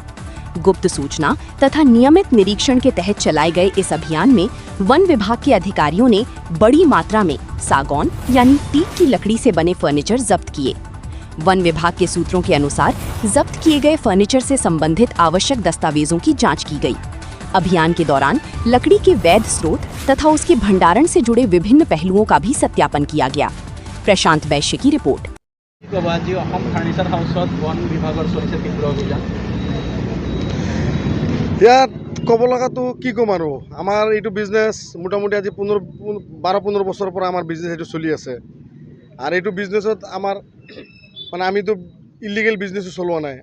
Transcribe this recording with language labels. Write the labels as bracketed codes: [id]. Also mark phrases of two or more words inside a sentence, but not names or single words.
[hi] गुप्त सूचना तथा नियमित निरीक्षण के तहत चलाए गए इस अभियान में वन विभाग के अधिकारियों ने बड़ी मात्रा में सागौन यानी टीक की लकड़ी से बने फर्नीचर जब्त किए। वन विभाग के सूत्रों के अनुसार जब्त किए गए फर्नीचर से संबंधित आवश्यक दस्तावेजों की जांच की गई। अभियान के दौरान लकड़ी के वैध स्रोत तथा उसके भंडारण से जुड़े विभिन्न पहलुओं का भी सत्यापन किया गया। प्रशांत वैश्य की रिपोर्ट। [as] ফাৰ্নিচাৰ হাউচত বন বিভাগৰ চলিছে তীব্ৰ অভিযান। ইয়াত ক'ব লগাটো কি ক'ম আৰু আমাৰ এইটো বিজনেছ মোটামুটি আজি 12-15 বছৰৰ পৰা আমাৰ বিজনেছ এইটো চলি আছে। আৰু এইটো বিজনেছত আমাৰ মানে আমিতো ইলিগেল বিজনেছো চলোৱা নাই।